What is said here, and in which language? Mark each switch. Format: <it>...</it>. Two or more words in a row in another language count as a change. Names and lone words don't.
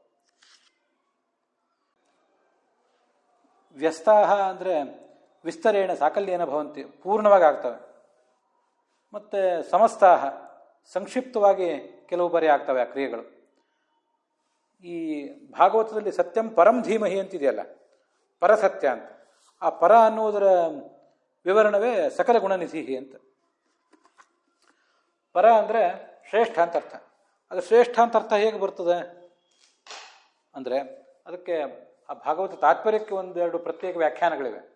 <kn>ವ್ಯಸ್ತಾಹ ಅಂದರೆ</kn> <sa>ವಿಸ್ತರೇಣ ಸಾಕಲ್ಯೇನ ಭವಂತಿ,</sa> <kn>ಪೂರ್ಣವಾಗಿ ಆಗ್ತವೆ. ಮತ್ತು ಸಮಸ್ತಾಹ, ಸಂಕ್ಷಿಪ್ತವಾಗಿ ಕೆಲವು ಬಾರಿ ಆಗ್ತವೆ ಆ ಕ್ರಿಯೆಗಳು. ಈ ಭಾಗವತದಲ್ಲಿ</kn> <sa>ಸತ್ಯಂ ಪರಂ ಧೀಮಹಿ</sa> <kn>ಅಂತಿದೆಯಲ್ಲ, ಪರಸತ್ಯ ಅಂತ, ಆ ಪರ ಅನ್ನುವುದರ ವಿವರಣವೇ ಸಕಲ ಗುಣನಿಧಿ ಅಂತ. ಪರ ಅಂದರೆ ಶ್ರೇಷ್ಠ ಅಂತ ಅರ್ಥ. ಅದು ಶ್ರೇಷ್ಠ ಅಂತ ಅರ್ಥ ಹೇಗೆ ಬರ್ತದೆ ಅಂದರೆ ಅದಕ್ಕೆ ಆ ಭಾಗವತ ತಾತ್ಪರ್ಯಕ್ಕೆ ಒಂದೆರಡು ಪ್ರತ್ಯೇಕ ವ್ಯಾಖ್ಯಾನಗಳಿವೆ.</kn>